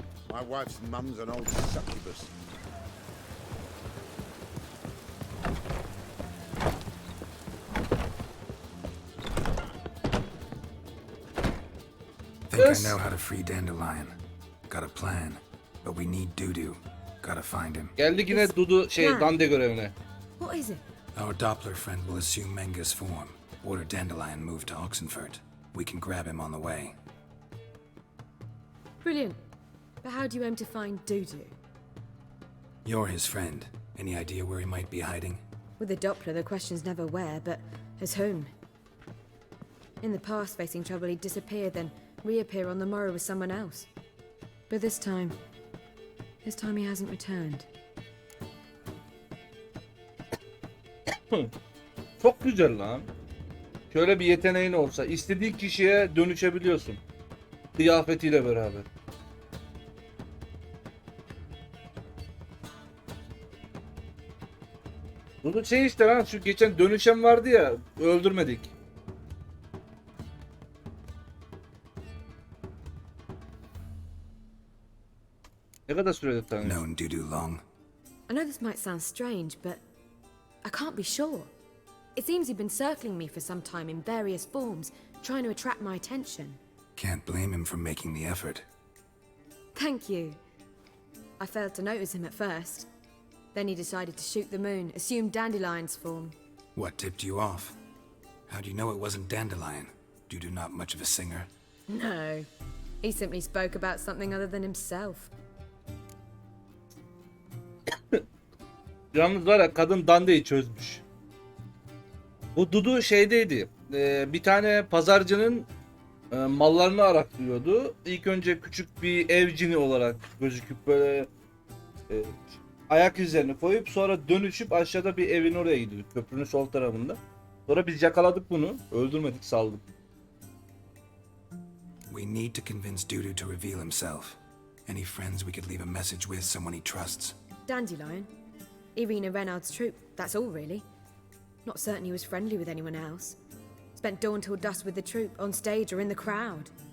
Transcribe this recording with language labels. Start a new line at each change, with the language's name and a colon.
English: My wife's mum's an old succubus. Think I know how to free Dandelion. Got a plan, but we need Dudu. Gotta find him.
Turkish: Geldik yine Dudu Dande görevine.
English: What is it? Our Doppler friend will assume Menga's form. Order Dandelion moved to Oxenfurt. We can grab him on the way. Brilliant. But how do you aim to find Dudu? You're his friend. Any idea where he might be hiding? With the Doppler, the question's never where, but as whom. In the past, facing trouble, he'd disappear, then reappear on the morrow with someone else. But this time he hasn't returned.
Turkish: Çok güzel lan. Şöyle bir yeteneğin olsa istediğin kişiye dönüşebiliyorsun. Kıyafetiyle beraber. Bu işte lan, şu geçen dönüşen vardı ya, öldürmedik. Ne kadar sürede tanıyorsun?
English: Known Dudu long? I know this might sound strange, but I can't be sure. It seems he'd been circling me for some time in various forms, trying to attract my attention. Can't blame him for making the effort. Thank you. I failed to notice him at first. Then he decided to shoot the moon, assume Dandelion's form. What tipped you off? How do you know it wasn't Dandelion? Dudu not much of a singer? No. He simply spoke about something other than himself.
Turkish: Yalnız var ya, kadın Dande'yi çözmüş. Bu Dudu şeydeydi. Bir tane pazarcının mallarını araklıyordu. İlk önce küçük bir ev cini olarak gözüküp böyle ayak izlerini koyup sonra dönüşüp aşağıda bir evin oraya gidiyor. Köprünün sol tarafında. Sonra biz yakaladık bunu. Öldürmedik, saldık.
English: We need to convince Dudu to reveal himself. Any friends we could leave a message with, someone he trusts? Dandelion. Irina Renard's troupe, that's all really. Not certain he was friendly with anyone else. Spent dawn till dusk with the troupe, on stage or in the crowd.